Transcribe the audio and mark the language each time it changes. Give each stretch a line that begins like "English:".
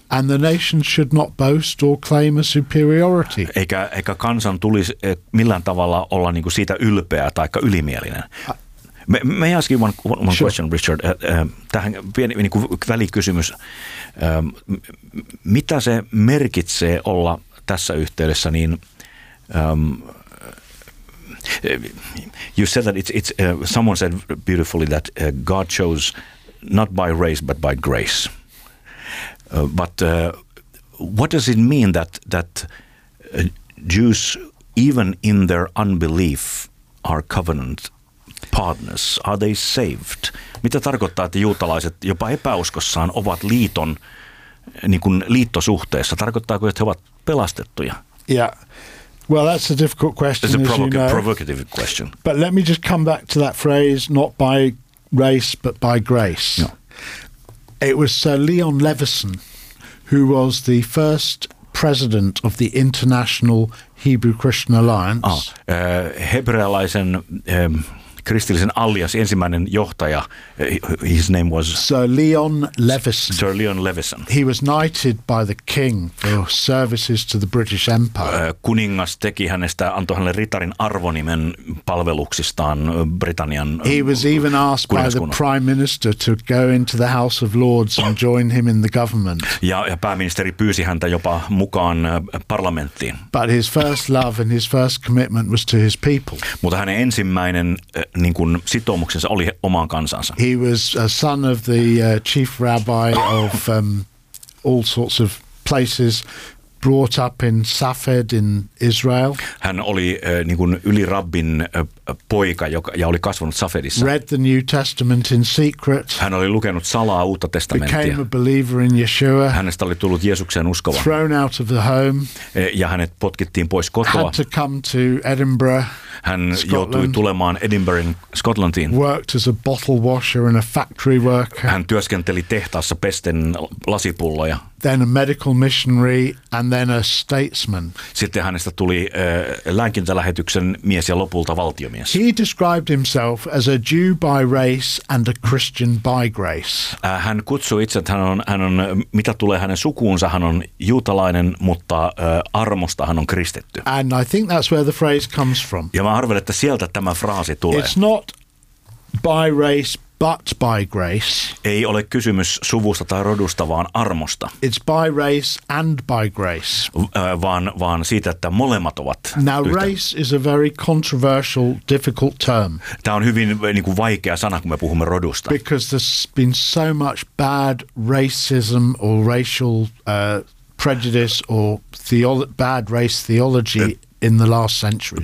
English: And the nation should not boast or claim a superiority.
Finnish: Eikä kansan tulisi millään tavalla olla niinku siitä ylpeä tai ylimielinen.
English: May I ask you one sure. question, Richard?
Finnish: Tähän pieni niin kuin välikysymys. Mitä se merkitsee olla tässä yhteydessä?
English: Niin, you said that it's someone said beautifully that God chose not by race but by grace. But what does it mean that Jews, even in their unbelief, are covenant partners? Are they saved?
Finnish: Mitä tarkoittaa, että juutalaiset jopa epäuskossaan ovat liiton niin kuin liittosuhteessa? Tarkoittaako, että he ovat pelastettuja?
English: Yeah. Well, that's a difficult question. It's a provocative question. But let me just come back to that phrase, not by race, but by grace. No. It was Sir Leon Levison who was the first president of the International Hebrew Christian Alliance.
Finnish: Hebrealaisen kristillisen allianssin ensimmäinen johtaja,
English: his name was Sir Leon Levison. Sir Leon Levison. He was knighted by the king for services to the British Empire.
Finnish: Kuningas teki hänestä, antoi hänelle ritarin arvonimen palveluksistaan Britannian.
English: He was even asked by the prime minister to go into the House of Lords and join him in the government.
Finnish: Ja pääministeri pyysi häntä jopa mukaan parlamenttiin.
English: But his first love and his first commitment was to his people.
Finnish: Mutta hänen ensimmäinen niin kuin sitoumuksensa oli omaan kansansa.
English: He was a son of the chief rabbi of all sorts of places, brought up in Safed in Israel.
Finnish: Hän oli niin kuin ylirabbin poika, joka ja oli kasvanut Safedissa.
English: Read the New Testament in secret.
Finnish: Hän oli lukenut salaa Uutta testamenttia.
English: Became a believer in Yeshua.
Finnish: Hänestä oli tullut Jeesukseen uskova.
English: Thrown out of the home.
Finnish: Ja hänet potkittiin pois kotoa.
English: Had to come to Edinburgh.
Finnish: Hän joutui tulemaan Edinburghin Skotlantiin.
English: Worked as a bottle washer and a factory worker.
Finnish: Hän työskenteli tehtaassa pesten lasipulloja.
English: Then a medical missionary and then a statesman.
Finnish: Sitten hänestä tuli lääkintälähetyksen mies ja lopulta valtiomies.
English: He described himself as a Jew by race and a Christian by grace.
Finnish: Hän kutsui itse, että hän on mitä tulee hänen sukuunsa, hän on juutalainen, mutta armosta hän on kristitty.
English: And I think that's where the phrase comes from.
Finnish: Ja mä arvelen, että sieltä tämä fraasi tulee.
English: It's not by race but by grace.
Finnish: Ei ole kysymys suvusta tai rodusta, vaan armosta.
English: It's by race and by grace.
Finnish: Vaan siitä, että molemmat ovat.
English: Now race is a very controversial, difficult term.
Finnish: Tämä on hyvin niin kuin vaikea sana, kun me puhumme rodusta.
English: Because there's been so much bad racism or racial prejudice or bad race theology in the last century.